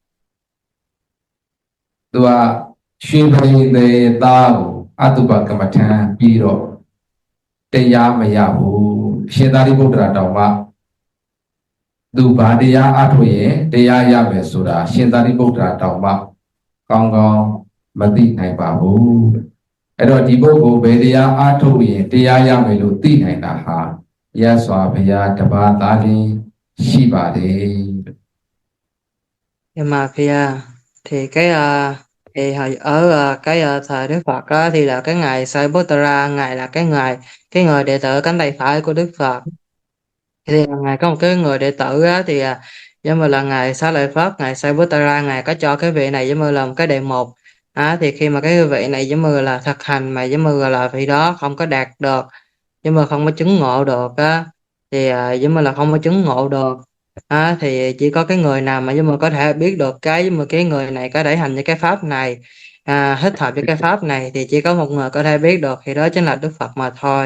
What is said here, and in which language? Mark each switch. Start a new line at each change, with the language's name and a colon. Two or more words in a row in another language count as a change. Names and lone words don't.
Burmese: သူကရွှေပရိသေသားကိုအတုပကမ္မထံပြီးတော့တရားမရဘူးအရှင်သာရိပုတ္တရာတောင်မှသူဘာတရားအထုတ်ရင်တရားရမယ်ဆိုတာရှင်သာရိပုတ္တရာတောင်မှကောင်းကောင်းမသိနိုင်ပါဘူးအဲ့တော့ဒီပုဂ္ဂိုလ်ဘယ်တရားအထုတ်ရင်တရားရမယ်လို့သိနိုင်တာဟာရသော်ဘုရားတပါးသားလေးရှိပါတယ်
Vietnamese: Demapia thì thì hồi ở cái thời Đức Phật á, thì là cái ngày Sariputta ngài là cái người đệ tử cánh tay phải của Đức Phật thì là ngài có một cái người đệ tử á, thì giống như là ngài Xá Lợi Phất ngài Sariputta ngài có cho cái vị này giống như là một cái đề mục thì khi mà cái vị này giống như là thực hành mà giống như là vị đó không có đạt được giống như không có chứng ngộ được á thì giống như là không có chứng ngộ được thì chỉ có cái người nào mà giống như có thể biết được cái giống như cái người này có thể hành những cái pháp này thích hợp với cái pháp này thì chỉ có một người có thể biết được thì đó chính là Đức Phật mà thôi.